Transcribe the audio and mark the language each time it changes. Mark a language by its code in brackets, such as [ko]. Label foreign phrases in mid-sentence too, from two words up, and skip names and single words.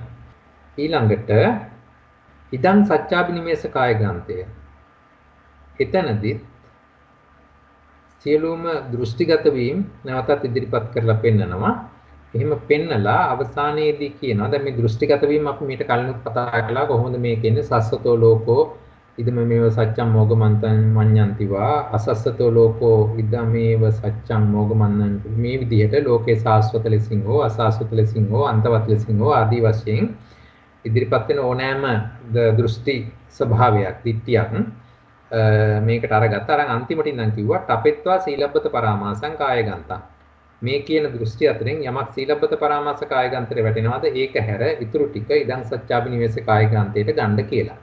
[si] ඊළඟට ඉදං සත්‍යාබිනිමේෂ කාය ග්‍රන්ථය. එතනදී සියලුම දෘෂ්ටිගත වීම නැවතත් ඉදිරිපත් කරලා පෙන්නනවා. එහෙම පෙන්නලා අවසානයේදී කියනවා දැන් මේ දෘෂ්ටිගත වීම අපි මීට කලිනුත් කතා කළා කොහොමද මේ කියන්නේ [pi] සස්සතෝ ලෝකෝ ඉදමේව සත්‍යං මොගමන්තං මඤ්ඤන්තිවා අසස්සතෝ ලෝකෝ ඉදමේව සත්‍යං මොගමන්නන්ති. [si] මේ විදිහට ලෝකේ සාස්වත ලෙසින් හෝ අසාස්වත ලෙසින් හෝ අන්තවත් ලෙසින් හෝ ආදී වශයෙන් ඉදිරිපත් වෙන ඕනෑම දෘෂ්ටි ස්වභාවයක් දිට්ඨියක් මේකට අරගත්තා. අර අන්තිමට ඉඳන් කිව්වා [pi] තපෙත්වා සීලබ්බත පරාමාසං කාය ගන්තා. [si] මේ කියන දෘෂ්ටි අතරින් යමක් සීලබ්බත පරාමාස කාය ගන්තේ වැටෙනවාද ඒක හැර ඉතුරු ටික ඉදං සත්‍යාබිනිවේෂ කාය ගන්තේට ගන්න කියලා.